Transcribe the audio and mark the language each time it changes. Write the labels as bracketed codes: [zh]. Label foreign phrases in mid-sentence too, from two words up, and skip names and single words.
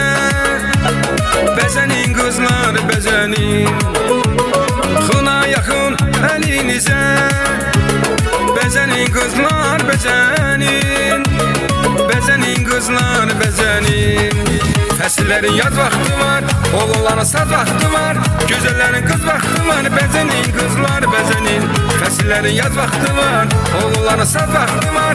[tr] Bezenin kızlar bezenin, kına yakın elinize. Bezenin kızlar bezenin, bezenin kızlar bezenin. [az] Fəsillərin yaz vaxtı var, oğulların saz vaxtı var. Gözəllərin qız vaxtı var, [tr] bezenin kızlar bezenin. [az] Fəsillərin yaz vaxtı var, oğulların saz vaxtı var.